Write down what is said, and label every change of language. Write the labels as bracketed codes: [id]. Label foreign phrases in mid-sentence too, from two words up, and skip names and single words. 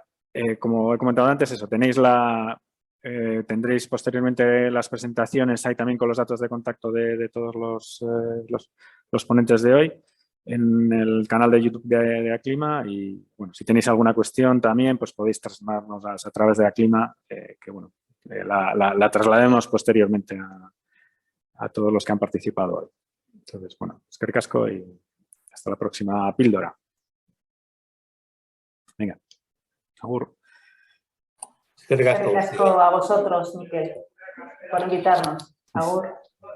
[es] Como he comentado antes, eso, tendréis posteriormente las presentaciones ahí también con los datos de contacto de todos los ponentes de hoy en el canal de YouTube de Aclima y bueno, si tenéis alguna cuestión también pues podéis trasladarnos a través de Aclima que bueno, la traslademos posteriormente a todos los que han participado hoy. Entonces, bueno, [eu] eskerrik asko [es] y hasta la próxima píldora. Venga, agur. [eu] Eskerrik asko [es] a vosotros, Miquel, por invitarnos. Agur.